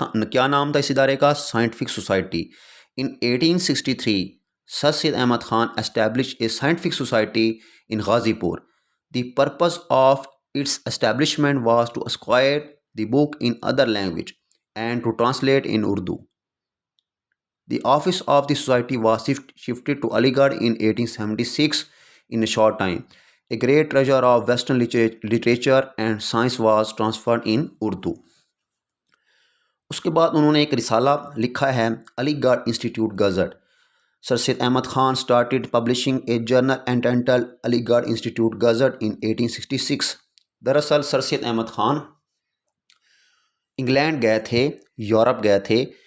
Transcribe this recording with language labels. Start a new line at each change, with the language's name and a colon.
Urdu: کیا نام تھا اس ادارے کا؟ Scientific society.
English: In 1863 Sir Syed Ahmad Khan established a scientific society in Ghazipur۔ The purpose of its establishment was to acquire the book in other language and to translate in Urdu۔ The office of the society was shifted to Aligarh in 1876 in a short time۔ A great treasure of Western literature and science was transferred in Urdu.
Urdu: اس کے بعد انہوں نے ایک رسالہ لکھا ہے علی گڑھ institute gazette.
English: Sir Syed Ahmed Khan started publishing a journal entitled Aligarh institute gazette in 1866.
Urdu: دراصل سر سید احمد خان انگلینڈ گئے تھے، یورپ گئے تھے.